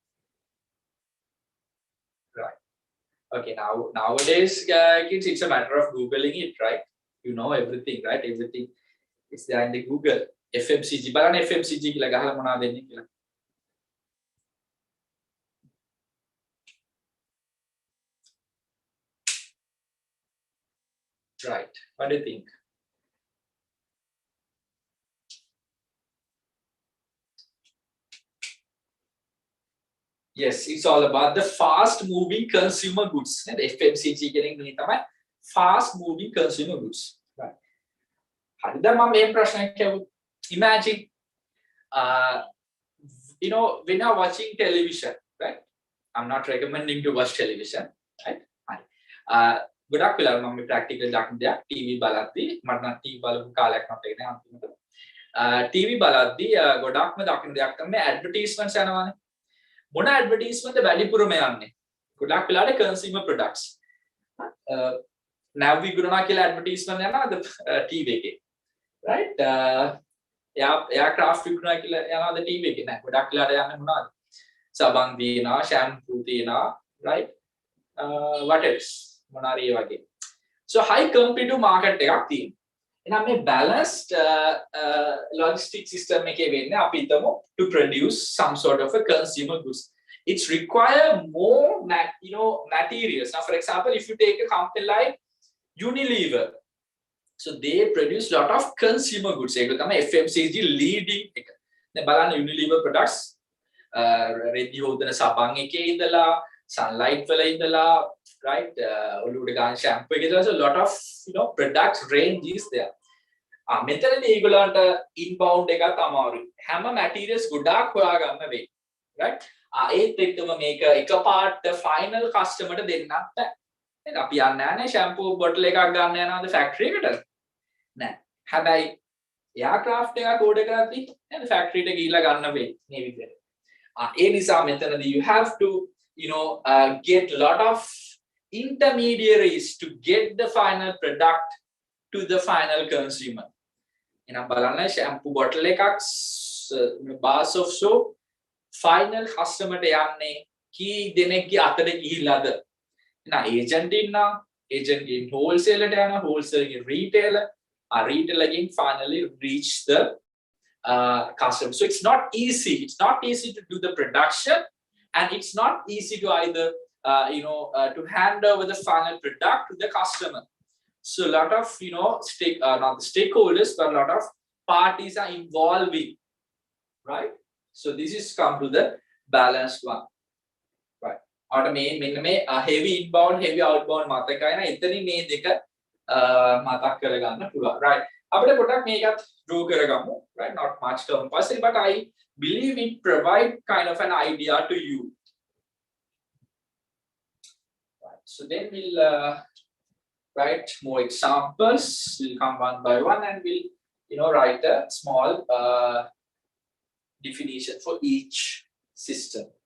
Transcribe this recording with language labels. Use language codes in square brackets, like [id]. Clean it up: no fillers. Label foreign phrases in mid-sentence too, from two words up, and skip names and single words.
[en] Right. Okay. Nowadays, kids, it's a matter of googling it, right? You know everything, right? Everything is there in the Google. FMCG. [si] බලන්න FMCG කියලා ගහලා මොනවද දෙන්නේ කියලා. [en] Right. What do you think? Yes, it's all about the fast moving consumer goods. And FMCG [si] කියන්නේ මේ තමයි [en] fast moving consumer goods. Right. [si] හරිද මම මේ ප්‍රශ්නයක් කියවුවා. [en] Imagine you know, when you're watching television, right? I'm not recommending to watch television, right? [si] ගොඩක් වෙලාවට මම මේ ප්‍රැක්ටිකල් දකින්න දෙයක් ටීවී බලද්දී මට නම් ටීවී බලපු කාලයක් මතක නෑ අන්තිමට ටීවී බලද්දී ගොඩක්ම දකින්න දෙයක් තමයි ඇඩ්වර්ටයිස්මන්ට්ස් යනවානේ මොන ඇඩ්වර්ටයිස්මන්ට් වැඩිපුරම යන්නේ ගොඩක් වෙලාවට [en] consumer products [si] නැව් විකුණනවා කියලා ඇඩ්වර්ටයිස්මන්ට් යනවාද ටීවී එකේ right එයාක්‍රාෆ්ට් විකුණනවා කියලා යනවාද ටීවී එකේ නෑ ගොඩක් වෙලාවට යන්නේ මොනවද සබන් දිනවා ෂැම්පූ දිනවා [en] right what else [si] මොනාරි ඒ වගේ [en] so high competitive market [si] එකක් තියෙනවා එහෙනම් මේ [en] balanced logistic system [si] එකේ වෙන්නේ අපි හිතමු [en] to produce some sort of a consumer goods it's require more materials now for example if you take a company like Unilever so they produce lot of consumer goods [si] ඒක තමයි [en] FMCG leading [si] එක දැන් බලන්න [en] Unilever products රෙදි [si] හොදන සබන් එකේ ඉඳලා sunlight වල ඉඳලා right ඔලුවට ගන්න shampoo එකේ ඉඳලා [en] so lot of products range is there [si] මෙතනදී ඒගොල්ලන්ට inbound එකක් අමාරුයි හැම materials ගොඩාක් හොයා ගන්න වෙයි right ඒත් එක්කම මේක එකපාරට [en] final customer [si] ට දෙන්නත් බෑ නේද අපි යන්නේ නැහැ [en] shampoo bottle [si] එකක් ගන්න යනවාද factory එකට නෑ හැබැයි aircraft එකක් order කරද්දී නේද factory එකට ගිහිල්ලා ගන්න වෙයි මේ විදිහට ඒ නිසා මෙතනදී [en] you have to get a lot of intermediaries to get the final product to the final consumer. [si] එහෙනම් බලන්න [en] shampoo bottle [si] එකක් [en] bars of soap final customer [si] ට යන්නේ කී දෙනෙක්ගේ අතට ගිහිල්ලාද? [en] එහෙනම් agent ඉන්නා agent ගෙන් wholesaler [si] ට යනවා [en] wholesaler ගෙන් retailer retailer ගෙන් finally reach the customer. So it's not easy. It's not easy to do the production. And it's not easy to either, to hand over the final product to the customer. So a lot of, not the stakeholders, but a lot of parties are involving, right? So this is come to the balanced one, right? Heavy inbound, heavy outbound [si] මතකයි නේ එතනින් මේ දෙක මතක් කරගන්න පුළුවන්, right? අපිට පොඩ්ඩක් මේකත් draw කරගමු, [en] right? Not much compulsory, but I believe it provide kind of an idea to you. Right. So then we'll write more examples. We'll come one by one and we'll write a small definition for each system.